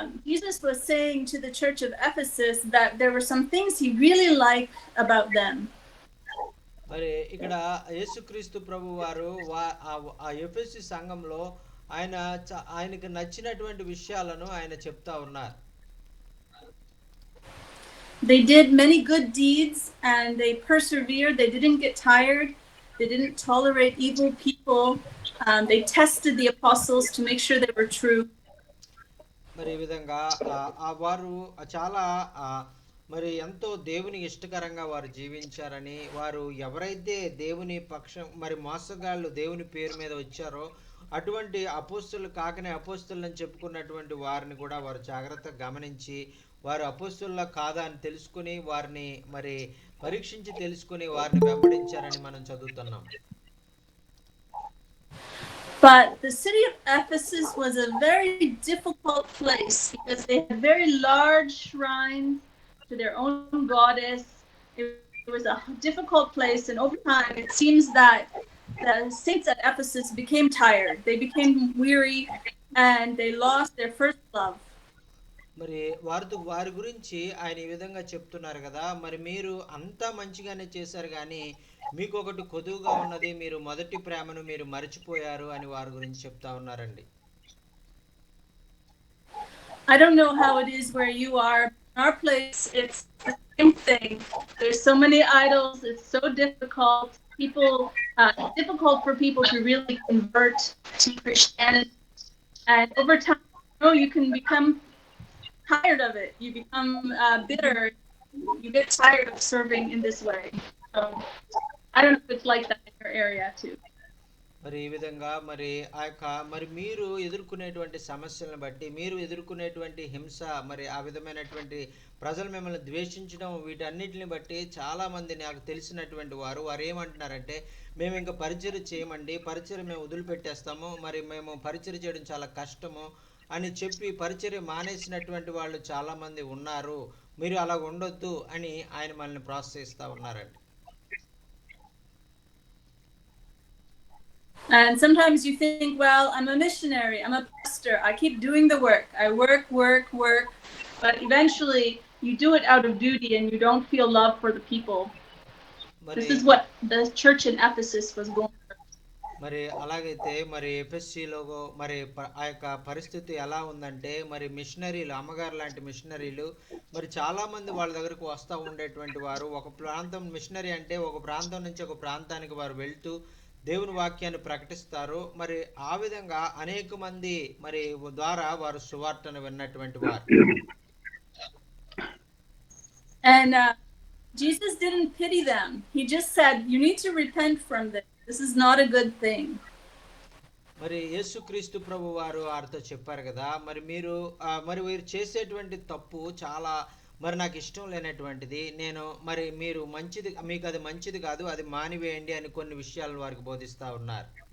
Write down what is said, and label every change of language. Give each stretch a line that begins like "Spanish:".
English: Jesus was saying to the church of Ephesus that there were some things he really liked about them.
Telugu: మరి ఇక్కడ యేసుక్రీస్తు ప్రభు వారు ఆ ఎఫెసీ సంఘంలో ఆయనకు నచ్చినటువంటి విషయాలను ఆయన చెప్తా ఉన్నారు.
English: They did many good deeds and they persevered. They didn't get tired. They didn't tolerate evil people. They tested the apostles to make sure they were true.
Telugu: మరి ఈ విధంగా వారు చాలా మరి ఎంతో దేవునికి ఇష్టకరంగా వారు జీవించారని, వారు ఎవరైతే దేవుని పక్షం మరి మోసగాళ్ళు దేవుని పేరు మీద వచ్చారో అటువంటి అపోస్తులు కాకనే అపోస్తులని చెప్పుకున్నటువంటి వారిని కూడా వారు జాగ్రత్తగా గమనించి వారు అపోస్తుల కాదా అని తెలుసుకుని వారిని మరి పరీక్షించి తెలుసుకుని వారిని వెంబడించారని మనం చదువుతున్నాం.
English: But the city of Ephesus was a very difficult place because they had very large shrines to their own goddess. It was a difficult place, and over time it seems that the saints at Ephesus became tired. They became weary and they lost their first love.
Telugu: మరి వారి గురించి ఆయన ఈ విధంగా చెప్తున్నారు కదా, మరి మీరు అంతా మంచిగానే చేశారు కానీ మీకు ఒకటి కొదువుగా ఉన్నది, మీరు మొదటి ప్రేమను మీరు మర్చిపోయారు అని వారి గురించి చెప్తా ఉన్నారండి.
English: I don't know how it is where you are. In our place, it's the same thing. There's so many idols. It's so difficult. It's difficult for people to really convert to Christianity. And over time, you can become tired of it. You become bitter. You get tired of serving in this way. So I don't know if it's like that in your area too.
Telugu: మరి ఈ విధంగా మరి మీరు ఎదుర్కొనేటువంటి సమస్యలను బట్టి, మీరు ఎదుర్కొనేటువంటి హింస, మరి ఆ విధమైనటువంటి ప్రజలు మిమ్మల్ని ద్వేషించడం, వీటన్నిటిని బట్టి చాలా మంది నాకు తెలిసినటువంటి వారు ఏమంటున్నారంటే, మేము ఇంకా పరిచర్య చేయమండి, పరిచర్య మేము వదిలిపెట్టేస్తాము, మరి మేము పరిచర్య చేయడం చాలా కష్టము అని చెప్పి పరిచర్య మానేసినటువంటి వాళ్ళు చాలా మంది ఉన్నారు. మీరు అలా ఉండొద్దు అని ఆయన మనల్ని ప్రోత్సహిస్తూ ఉన్నారండి.
English: And sometimes you think, well, I'm a missionary, I'm a pastor, I keep doing the work. I work, but eventually you do it out of duty and you don't feel love for the people. This is what the church in Ephesus was going through.
Telugu: మరి అలాగైతే మరి ఎఫెసీలో మరి ఆ యొక్క పరిస్థితి ఎలా ఉందంటే, మరి మిషనరీలు, అమ్మగారు లాంటి మిషనరీలు మరి చాలా మంది వాళ్ళ దగ్గరకు వస్తూ ఉండేటువంటి వారు, ఒక ప్రాంతం మిషనరీ అంటే ఒక ప్రాంతం నుంచి ఒక ప్రాంతానికి వారు వెళ్తూ దేవుని వాక్యాన్ని ప్రకటిస్తారు. మరి ఆ విధంగా అనేక మంది మరి ద్వారా వారు సువార్తను విన్నటువంటి వారు.
English: And Jesus didn't pity them. He just said, you need to repent from this. This is not a good thing.
Telugu: మరి యేసుక్రీస్తు ప్రభు వారు వారితో చెప్పారు కదా, మరి వీరు చేసేటువంటి తప్పు చాలా మరి నాకు ఇష్టం లేనటువంటిది, నేను మరి మీరు మంచిది, మీకు అది మంచిది కాదు, అది మానివేయండి అని కొన్ని విషయాలను వారికి బోధిస్తా ఉన్నారు.